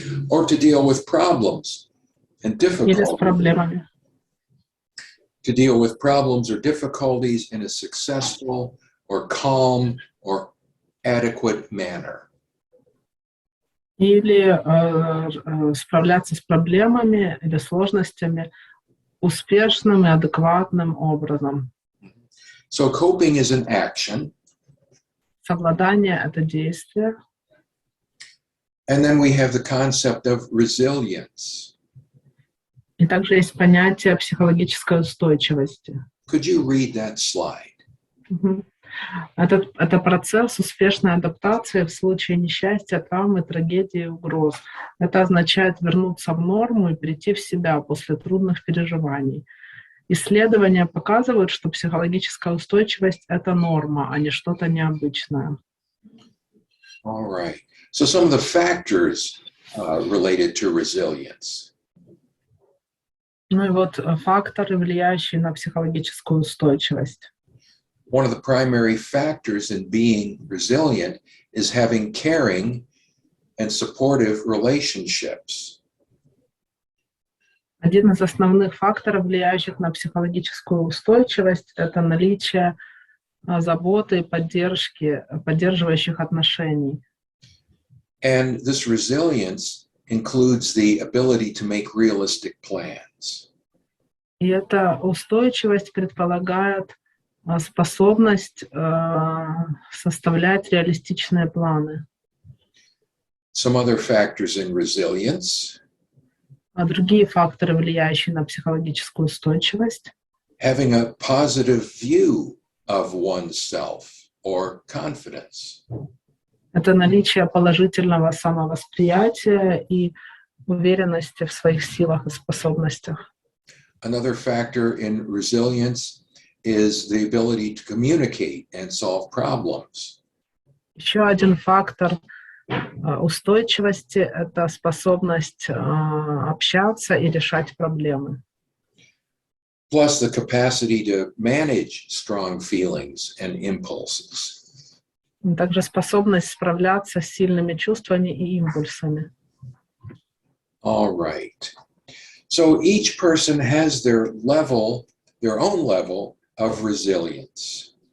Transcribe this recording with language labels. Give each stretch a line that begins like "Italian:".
English: Or to deal with problems and
Russian: Или с
English: difficulties.
Russian: проблемами.
English: To deal with problems or difficulties in a successful or calm or adequate manner.
Russian: Или справляться с проблемами или сложностями успешным и адекватным образом.
English: So coping is an action.
Russian: Совладание — это действие.
English: And then we have the concept of resilience.
Russian: И также есть понятие психологической устойчивости.
English: Could you read that slide?
Russian: Это процесс успешной адаптации в случае несчастья, травмы, трагедии, угроз. Это означает вернуться в норму и прийти в себя после трудных переживаний. Исследования показывают, что психологическая устойчивость — это норма, а не что-то необычное.
English: All right. So some of the factors related to resilience.
Russian: Ну и вот факторы, влияющие на психологическую устойчивость.
English: One of the primary factors in being resilient is having caring and supportive relationships.
Russian: Один из основных факторов, влияющих на психологическую устойчивость, это наличие заботы и поддержки, поддерживающих отношений.
English: And this resilience includes the ability to make realistic plans.
Russian: И эта устойчивость предполагает способность составлять реалистичные планы.
English: Some other factors in resilience.
Russian: А другие факторы, влияющие на психологическую устойчивость.
English: Having a positive view of oneself or confidence.
Russian: Это наличие положительного самовосприятия и уверенности в своих силах и способностях.
English: Another factor in resilience is the ability to communicate and solve problems.
Russian: Еще один фактор устойчивости — это способность общаться и решать проблемы.
English: Plus the capacity to manage strong feelings and impulses.
Russian: Также способность справляться с сильными чувствами и импульсами.
English: All right. So each person has their own level of resilience.